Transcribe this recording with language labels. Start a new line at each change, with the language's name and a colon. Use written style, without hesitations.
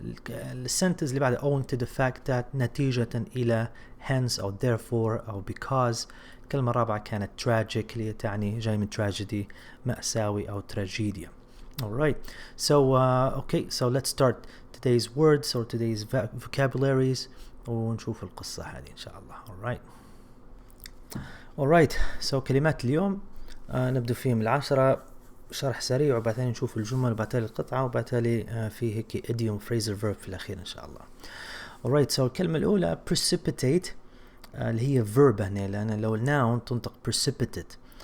Arabic: السنتنس اللي بعدها
English: owing to the fact that
Arabic: نتيجة إلى hence أو therefore أو because. الكلمة الرابعة كانت tragic اللي تعني جاي من tragedy مأساوي أو تراجيديا.
English: Alright, so okay, so let's start today's words or today's vocabularies
Arabic: ونشوف القصة هذه إن شاء الله.
English: Alright, so
Arabic: كلمات اليوم نبدأ فيهم 10 شرح سريع، وبعدين نشوف الجمل، وبعدين القطعة، وبعدين في هيك idiom phrasal verb في الأخير إن شاء الله.
English: Alright, so
Arabic: الكلمة الأولى precipitate اللي هي verb هنا، لأن لو noun تنطق precipitate.